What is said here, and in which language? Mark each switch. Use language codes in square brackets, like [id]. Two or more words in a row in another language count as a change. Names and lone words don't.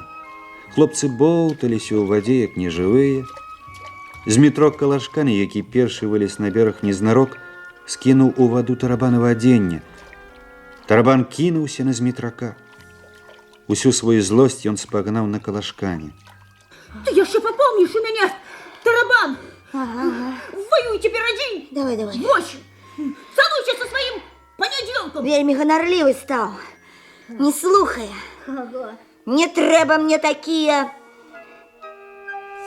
[be] Хлопцы боўталіся ў вадзе, як нежывыя. Змітрок Калашкан, які першы вылез на бераг незнарок, скінуў у ваду тарабанава адзенне. Тарабан кінуўся на Змітрака. Усю свою злосць ён спагнаў на Калашкане. [ru] Ты еще попомнишь у меня, тарабан. Воюй теперь один. Давай, давай. Больше. Целуйся со своим Панядзелком. [be] Вельмі ганарлівы стаў. Не слухае. Не трэба мне такія.